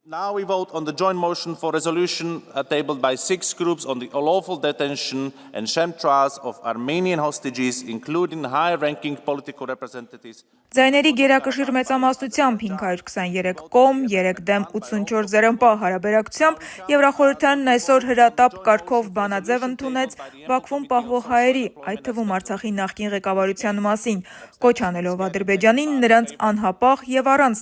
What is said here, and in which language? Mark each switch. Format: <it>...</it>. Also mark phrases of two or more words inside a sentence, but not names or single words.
<en>Now we vote on the joint motion for resolution tabled by 6 groups on the unlawful detention and sham trials of Armenian hostages, including high-ranking political representatives.</en> <hy>Ձայների գերակշիռ մեծամասնությամբ 523 կողմ, 3 դեմ 84 ձեռնպահ հարաբերակցությամբ Եվրախորհրդանն այսօր հրատապ կարգով բանաձև ընդունեց Բաքվում պահվող հայերի, այդ թվում Արցախի նախկին ղեկավարության մասին, կոչ անելով Ադրբեջանին նրանց անհապաղ եւ առանց</hy>